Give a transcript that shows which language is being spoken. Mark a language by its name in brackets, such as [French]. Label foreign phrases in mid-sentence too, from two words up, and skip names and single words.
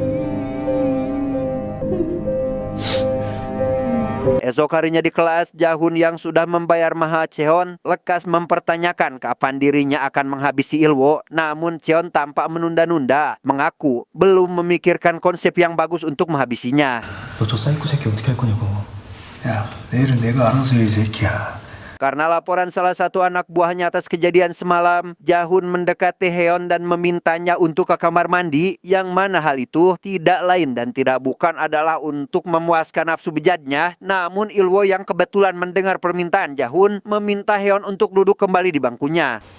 [Indonesian] Esok harinya di kelas, Jahun yang sudah membayar mahal Cheon lekas mempertanyakan kapan dirinya akan menghabisi Ilwo. Namun Cheon tampak menunda-nunda, mengaku belum memikirkan konsep yang bagus untuk menghabisinya. [Korean] 너 저 사이코 새끼 어떻게 할 거냐고. 야, 내일은 내가 알아서 해, 이 새끼야. [Indonesian] Karena laporan salah satu anak buahnya atas kejadian semalam, Jahun mendekati Heon dan memintanya untuk ke kamar mandi, yang mana hal itu tidak lain dan tidak bukan adalah untuk memuaskan nafsu bejatnya. Namun Ilwo yang kebetulan mendengar permintaan Jahun meminta Heon untuk duduk kembali di bangkunya.